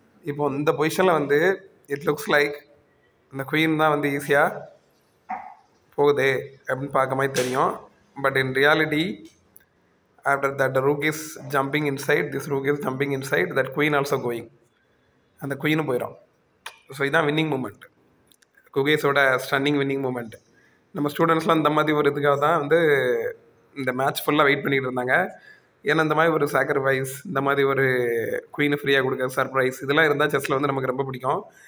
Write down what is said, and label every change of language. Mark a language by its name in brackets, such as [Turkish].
[Tamil] இப்போ இந்த பொசிஷனில் வந்து [English] it looks like [Tamil] இந்த குயின் தான் வந்து ஈஸியாக போகுது அப்படின்னு பார்க்க மாதிரி தெரியும். [English] But in reality after that rook is jumping inside, this rook is jumping inside, that queen also going. [Tamil] அந்த குயினும் போயிடும். ஸோ இதுதான் winning moment, குகேஸோட stunning winning moment. நம்ம ஸ்டூடெண்ட்ஸ்லாம் இந்த மாதிரி ஒரு இதுக்காக தான் வந்து இந்த மேட்ச் ஃபுல்லாக வெயிட் பண்ணிகிட்டு இருந்தாங்க. ஏன்னா இந்த மாதிரி ஒரு சாக்ரிஃபைஸ், இந்த மாதிரி ஒரு குயினை ஃப்ரீயாக கொடுக்குற சர்ப்ரைஸ், இதெல்லாம் இருந்தால் செஸ்ஸில் வந்து நமக்கு ரொம்ப பிடிக்கும்.